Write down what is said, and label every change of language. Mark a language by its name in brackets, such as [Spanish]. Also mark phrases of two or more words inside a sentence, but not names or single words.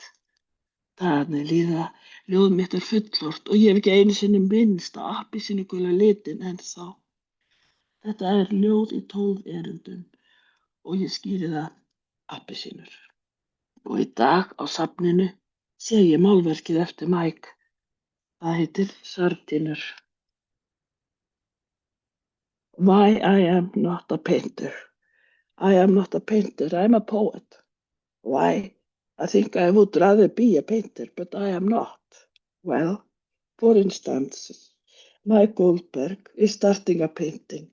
[Icelandic] Dagarnir líða, ljóð mitt er fullort og ég hef ekki einu sinni minnst á appelsínugula litin ennþá. Þetta er ljóð í 12 erindum og ég skýri það appelsínur. Og í dag á safninu sé ég málverkið eftir Mike. Það heitir Sardínur. [English] Why I am not a painter. I am not a painter, I'm a poet. Why? I think I would rather be a painter, but I am not. Well, for instance, Mike Goldberg is starting a painting.